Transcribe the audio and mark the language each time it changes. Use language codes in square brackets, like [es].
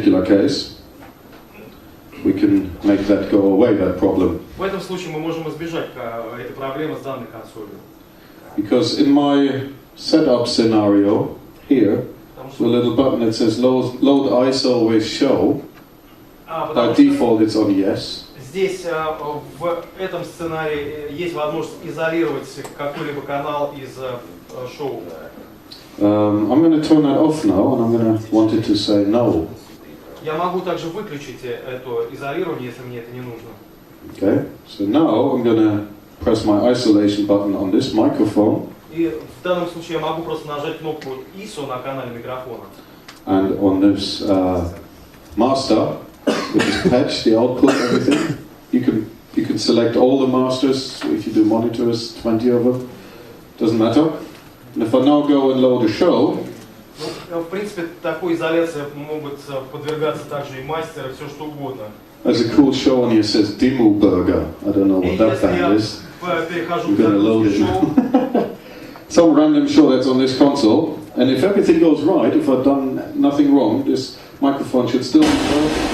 [en] case, we can make that go away, that problem. [ru] В этом случае мы можем избежать этой проблемы с данной консолью. [en] Because in my setup scenario here, the little button that says load ISO with show, by default it's on yes. [ru] Здесь в этом сценарии есть возможность изолировать какой-либо канал из шоу. [en] I'm going to turn that off now, and I'm going to want it to say no. [ru] Я могу также выключить это изолирование, если мне это не нужно. [en] Okay, so now I'm going to press my isolation button on this microphone. [ru] И в данном случае я могу просто нажать кнопку ISO на канале микрофона. [en] And on this master, which is patch, the output, everything, you can select all the masters. If you do monitors, 20 of them, doesn't matter. And if I now go and load a show, [ru] в принципе, такой изоляции могут подвергаться также и мастеры, все что угодно. [en] There's a cool show on here that says Demo Burger. I don't know what that band is. I'm going to load it. Some random show that's on this console. And if everything goes right, if I've done nothing wrong, this microphone should still work.